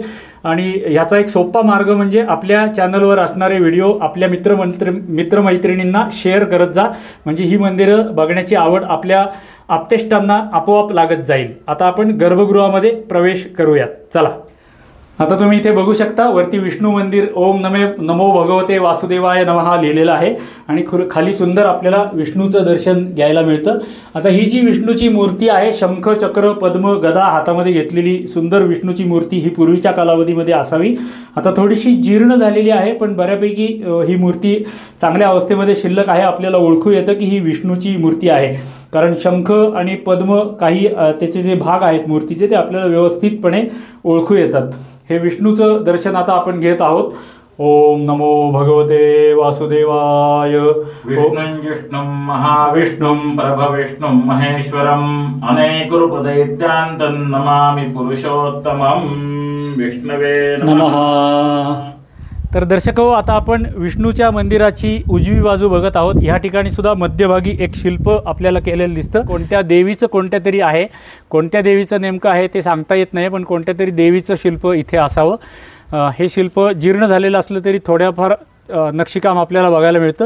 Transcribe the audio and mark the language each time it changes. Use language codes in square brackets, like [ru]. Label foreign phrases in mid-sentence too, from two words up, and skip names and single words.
[mr] आणि ह्याचा एक सोपा मार्ग म्हणजे आपल्या चॅनलवर असणारे व्हिडिओ आपल्या मित्रमैत्रिणींना शेअर करत जा, म्हणजे ही मंदिरं बघण्याची आवड आपल्या आप्तेष्टांना आपोआप लागत जाईल। आता आपण गर्भगृहामध्ये प्रवेश करूयात, चला। आता तुम्ही इथे बघू शकता वरती विष्णू मंदिर [sa] ओम नमो भगवते वासुदेवाय नमः [mr] लिहिलेलं आहे आणि खाली सुंदर आपल्याला विष्णूचं दर्शन घ्यायला मिळतं। आता ही जी विष्णूची मूर्ती आहे, शंख चक्र पद्म गदा हातामध्ये घेतलेली सुंदर विष्णूची मूर्ती ही पूर्वीच्या कालावधीमध्ये असावी। आता थोडीशी जीर्ण झालेली आहे, पण बऱ्यापैकी ही मूर्ती चांगल्या अवस्थेमध्ये शिल्लक आहे। आपल्याला ओळखू येतं की ही विष्णूची मूर्ती आहे, कारण शंख आणि पद्म काही त्याचे जे भाग आहेत मूर्तीचे ते आपल्याला व्यवस्थितपणे ओळखू येतात। हे विष्णूचं दर्शन आता आपण घेत आहोत। [sa] ओम नमो भगवते वासुदेवाय। विष्णुं जिष्णुं महाविष्णुं प्रभविष्णुं महेश्वरम् अनेकरूपदैत्यान्तं नमामि पुरुषोत्तमं विष्णवे नमः। [mr] तर दर्शको, आता आपण विष्णूच्या मंदिराची उजवी बाजू बघत आहोत। ह्या ठिकाणी सुद्धा मध्यभागी एक शिल्प आपल्याला केलेलं दिसतं। कोणत्या देवीचं कोणत्या तरी आहे, कोणत्या देवीचं नेमकं आहे ते सांगता येत नाही, पण कोणत्या तरी देवीचं शिल्प इथे असावं। हे शिल्प जीर्ण झालेलं असलं तरी थोड्याफार नक्षीकाम आपल्याला बघायला मिळतं।